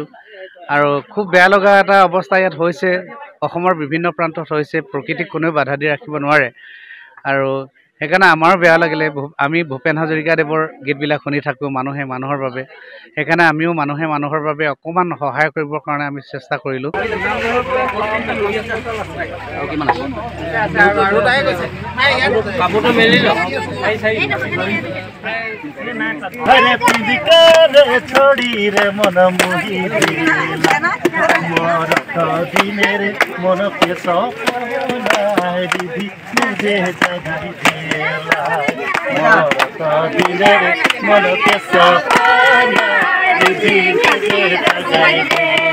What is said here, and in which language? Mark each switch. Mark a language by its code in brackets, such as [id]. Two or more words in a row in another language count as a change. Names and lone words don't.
[as] আৰু খুব বেয়া লগা এটা অৱস্থা ইয়াত হৈছে, অসমৰ বিভিন্ন প্ৰান্তত হৈছে। প্ৰকৃতিক কোনেও বাধা দি ৰাখিব নোৱাৰে আৰু সেইকাৰণে আমাৰো বেয়া লাগিলে। আমি ভূপেন হাজৰিকাদেৱৰ গীতবিলাক শুনি থাকোঁ, মানুহে মানুহৰ বাবে। সেইকাৰণে আমিও মানুহে মানুহৰ বাবে অকণমান সহায় কৰিবৰ কাৰণে আমি চেষ্টা কৰিলোঁ। [sck] छोड़ी रे मन मोही मोर दिने रे मन के सपना दीदी मुझे जगाई देला मोर दिने रे मन के सपना दीदी मुझे जगाई